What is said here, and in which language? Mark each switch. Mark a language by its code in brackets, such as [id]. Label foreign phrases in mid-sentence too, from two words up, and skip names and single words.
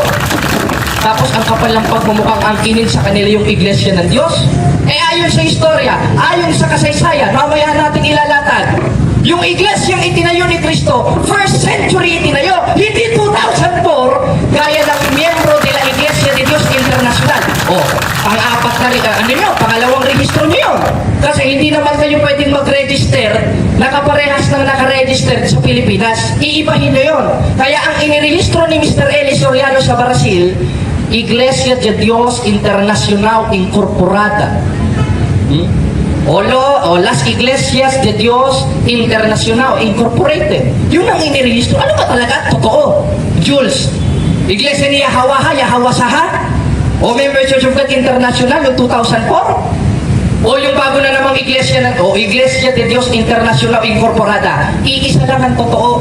[tl] Tapos ang kapal ng pagmumukhang angkinin sa kanila yung Iglesia ng Diyos. Eh ayon sa istorya, ayon sa kasaysayan, mamaya natin ilalatag. Yung Iglesia itinayo ni Kristo, 1st century itinayo, hindi 2004, gaya ng miyembro de la Iglesia de Dios Internacional. O, pang-apat na pangalawang rehistro nyo yun. Kasi hindi naman kayo pwedeng mag-register, nakaparehas ng nakaregister sa Pilipinas. Iibahin nyo yun. Kaya ang inirehistro ni Mr. Eli Soriano sa Brazil, Iglesia de Dios Internacional Incorporada. O Las Iglesias de Dios Internacional Incorporated. Yun ang inirehistro. Ano ba talaga? Totoo. Jules, Iglesia ni Yahweh Saha? O Member Church of God International noong 2004? O yung bago na namang Iglesia de Dios Internacional Incorporada. Iisa lang ang totoo.